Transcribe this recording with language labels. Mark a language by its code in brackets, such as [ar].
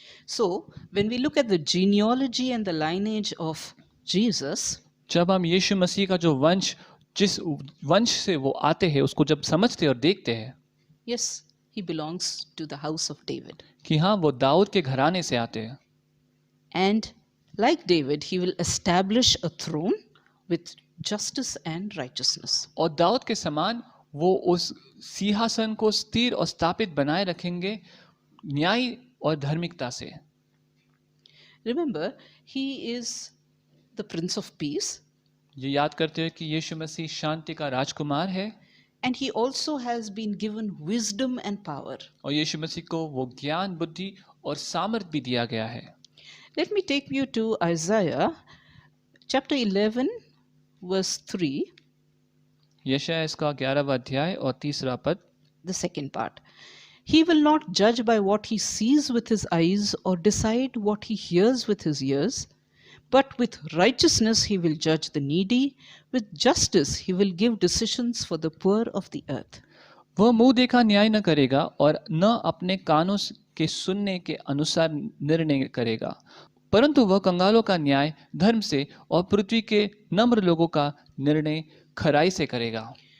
[en] So, when we look at the genealogy and the lineage of Jesus, [hi] जब हम यीशु मसीह का जो वंश, जिस वंश से वो आते हैं, उसको जब समझते और देखते हैं, [en] yes, he belongs to the house of David. [hi] कि हाँ वो दाऊद के घराने से आते हैं। [en] And like David, he will establish a throne with justice and righteousness. [hi] और दाऊद के समान वो उस सिंहासन को स्थिर और स्थापित बनाए रखेंगे न्याय और धार्मिकता से। [en] Remember, he is the Prince of Peace, [hi] ये याद करते हैं कि यीशु मसीह शांति का राजकुमार है [en] and he also has been given wisdom and power. [hi] और यीशु मसीह को वो ज्ञान, बुद्धि और सामर्थ भी दिया गया है। [en] Let me take you to Isaiah chapter 11, verse 3, [hi] यशायाह इसका 11वां अध्याय और 3रा पद। [en] the second part. He will not judge by what he sees with his eyes or decide what he hears with his ears, but with righteousness he will judge the needy, with justice he will give decisions for the poor of the earth. [hi] वह मुंह देखा न्याय न करेगा और न अपने कानों के सुनने के अनुसार निर्णय करेगा, परंतु वह कंगालों का न्याय धर्म से और पृथ्वी के नम्र लोगों का निर्णय खराई से करेगा।